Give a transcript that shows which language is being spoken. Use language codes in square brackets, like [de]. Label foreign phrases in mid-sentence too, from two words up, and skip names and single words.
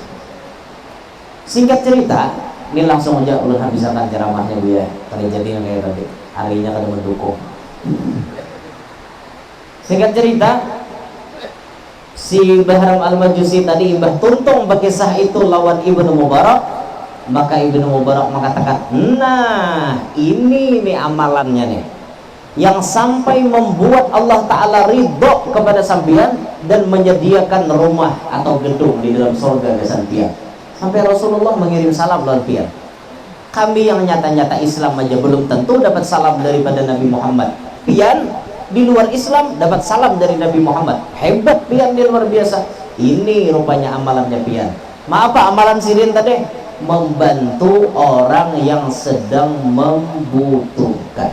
[bjn] Singkat cerita, ini langsung aja ulun habiskan ceramahnya Bu ya. Tadi jadi kayak tadi, harinya kada mendukung. Singkat cerita, si Bahram Al-Majusi tadi imbah tuntung berkisah itu lawan Ibnu Mubarak, [id] maka Ibnu Mubarak mengatakan, nah ini nih amalannya nih yang sampai membuat Allah Ta'ala ridho kepada sampian dan menyediakan rumah atau gedung di dalam surga ke sampian. [bjn] Sampai Rasulullah mengirim salam lawan pian. [id] Kami yang nyata-nyata Islam aja belum tentu dapat salam daripada Nabi Muhammad. Pian di luar Islam dapat salam dari Nabi Muhammad. Hebat pian, dia luar biasa. Ini rupanya amalannya pian. Maaf apa amalan sirin tadi? Membantu orang yang sedang membutuhkan.